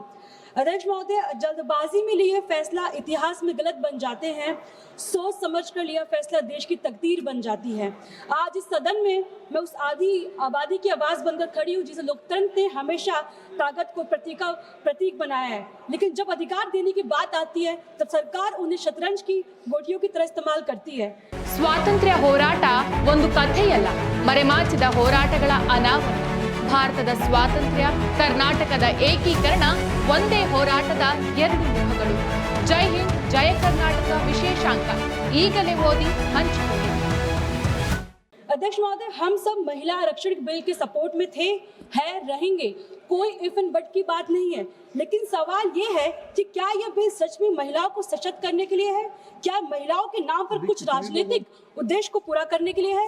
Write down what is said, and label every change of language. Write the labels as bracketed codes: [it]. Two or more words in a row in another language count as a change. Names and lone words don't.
[hi] अध्यक्ष महोदय, जल्दबाजी में लिए फैसला इतिहास में गलत बन जाते हैं, सोच समझ कर लिया फैसला देश की तकदीर बन जाती है। आज इस सदन में मैं उस आधी आबादी की आवाज बनकर खड़ी हूँ जिसे लोकतंत्र ने हमेशा ताकत को प्रतीक बनाया है, लेकिन जब अधिकार देने की बात आती है तब सरकार उन्हें शतरंज की गोटियों की तरह इस्तेमाल करती है। [kn] ಸ್ವಾತಂತ್ರ್ಯ ಹೋರಾಟ ಒಂದು ಕಥೆಯಲ್ಲ, ಮರೆಮಾಚಿದ ಹೋರಾಟಗಳ ಅನಾವರಣ. ಭಾರತದ ಸ್ವಾತಂತ್ರ್ಯ, ಕರ್ನಾಟಕದ ಏಕೀಕರಣ ಒಂದೇ ಹೋರಾಟದ ಎರಡು ಮುಖಗಳು. ಜೈ ಹಿಂದ್, ಜಯ ಕರ್ನಾಟಕ ವಿಶೇಷಾಂಕ ಈಗಲೇ ಓದಿ ಹಂಚಿಕೊಳ್ಳಿ. [hi] अध्यक्ष महोदय, हम सब महिला आरक्षण बिल के सपोर्ट में थे, है, रहेंगे, कोई [en] if and but [hi] की बात नहीं है। लेकिन सवाल ये है कि क्या यह बिल सच में महिलाओं को सशक्त करने के लिए है? क्या महिलाओं के नाम पर कुछ राजनीतिक उद्देश्य को पूरा करने के लिए है?